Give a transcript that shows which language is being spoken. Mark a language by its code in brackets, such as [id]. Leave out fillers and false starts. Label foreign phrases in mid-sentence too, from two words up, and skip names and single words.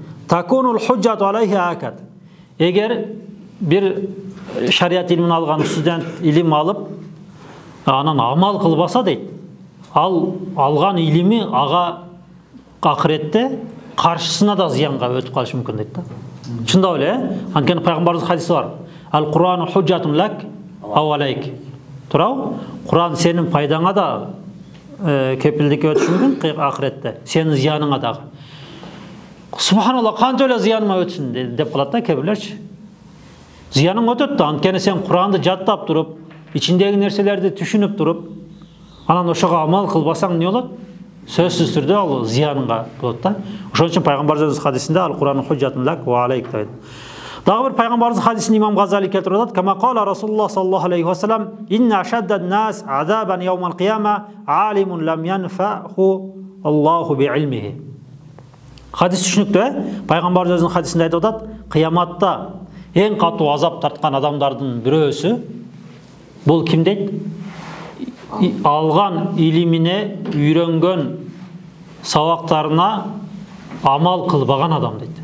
[ar] تكون الحجة عليه غدا. [ky] Эгер бир шарият илимин алган студент илим алып, анан амал кылбаса дейт, ал алган илими ага акыретте каршысына да зыянга өтүп калышы мүмкүн дейт да. Чындап эле, анткени Пайгамбарыбыз хадиси бар. [ar] القرآن حجة لك أو عليك. [ky] Туурабы? Куран сенин пайдаңа да кепилдикке өтүшү мүмкүн акыретте, сенин зыяныңа дагы. Субханалла, канча эле зыяныма өтсүн деп калат да кебирлерчи. Зыяның өтөт да, анткени сен Куранды жаттап туруп, ичиндеги нерселерди түшүнүп туруп, анан ошого амал кылбасаң эмне болот? Сөзсүз түрдө ал зыяныңга болот да. Ошон үчүн Пайгамбарыбыз хадисинде [ar] القرآن حجة لك وعليك [ky] дейт. Дагы бир Пайгамбарыбыз хадисин Имам Газали келтирип атат. [ar] كما قال رسول الله صلى الله عليه وسلم، إن أشد الناس عذابا يوم القيامة عالم لم ينفعه الله بعلمه. [ky] Хадис түшүнүктүү, Пайгамбарыбыз өзүнүн хадисинде айтып атат, кыяматта эң катуу азап тарткан адамдардын бирөөсү бул ким дейт? Алган илимине, үйрөнгөн сабактарына амал кылбаган адам дейт.